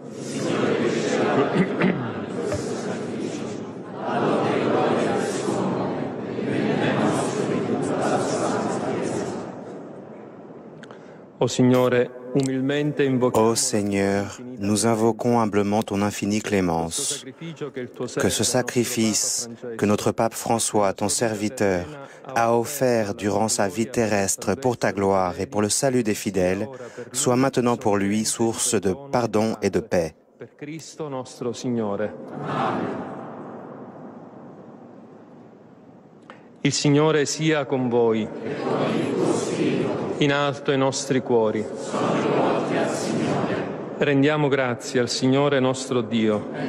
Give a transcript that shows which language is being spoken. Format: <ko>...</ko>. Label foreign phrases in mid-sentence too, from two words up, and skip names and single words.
<it>Ô Signore, umilmente invochiamo.</it> <fr>Ô Seigneur, nous invoquons humblement ton infinie clémence, que ce sacrifice que notre pape François, ton serviteur, a offert durant sa vie terrestre pour ta gloire et pour le salut des fidèles, soit maintenant pour lui source de pardon et de paix.</fr> <it>Per Cristo nostro Signore. Il Signore sia con voi. In alto i nostri cuori. Rendiamo grazie al Signore nostro Dio.</it>